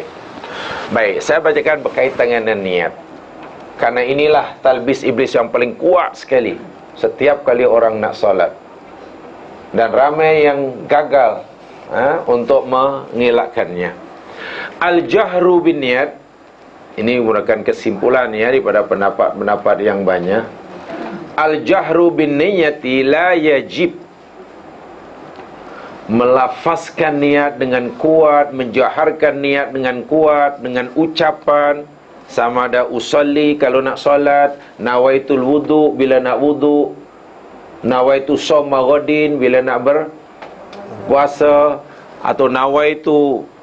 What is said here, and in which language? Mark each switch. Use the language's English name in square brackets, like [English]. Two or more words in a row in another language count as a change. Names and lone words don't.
[Malay] Baik, saya bacakan berkaitan dengan niat. Karena inilah talbis iblis yang paling kuat sekali setiap kali orang nak solat. Dan ramai yang gagal untuk mengelakkannya. [Arabic] الجهر بالنية, [Malay] ini merupakan kesimpulan daripada pendapat-pendapat yang banyak. [Arabic] الجهر بالنية لا يجب, [Malay] melafazkan niat dengan kuat, menjaharkan niat dengan kuat, dengan ucapan. Sama ada usalli kalau nak solat, [Arabic] نويت الوضوء [Malay] bila nak wudu, [Arabic] نويت صوم غد [Malay] bila nak berpuasa, atau nawaitu